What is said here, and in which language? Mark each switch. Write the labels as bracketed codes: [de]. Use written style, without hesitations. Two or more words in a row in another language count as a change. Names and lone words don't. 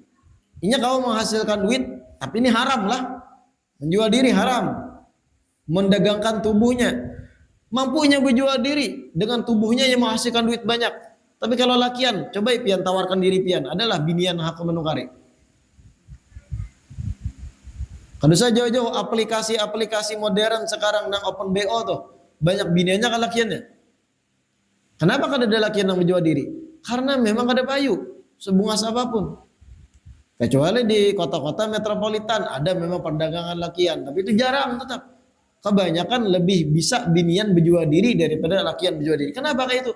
[bjn] Inya kau menghasilkan duit, tapi ini haram lah. [id] Menjual diri haram. Mendagangkan tubuhnya. Mampunya berjual diri dengan tubuhnya yang menghasilkan duit banyak. [bjn] Tapi kalau lakian, coba pian tawarkan diri pian, adalah binian hak menukari. Kalau saya jauh-jauh aplikasi-aplikasi modern sekarang nang [en] open BO [bjn] tuh, banyak biniannya kan lakiannya. Kenapa kada ada lakian yang menjual diri? Karena memang ada payu, sebungas apapun. Kecuali di kota-kota metropolitan ada memang perdagangan lakian, tapi itu jarang tetap. Kebanyakan lebih bisa binian berjual diri daripada lakian berjual diri.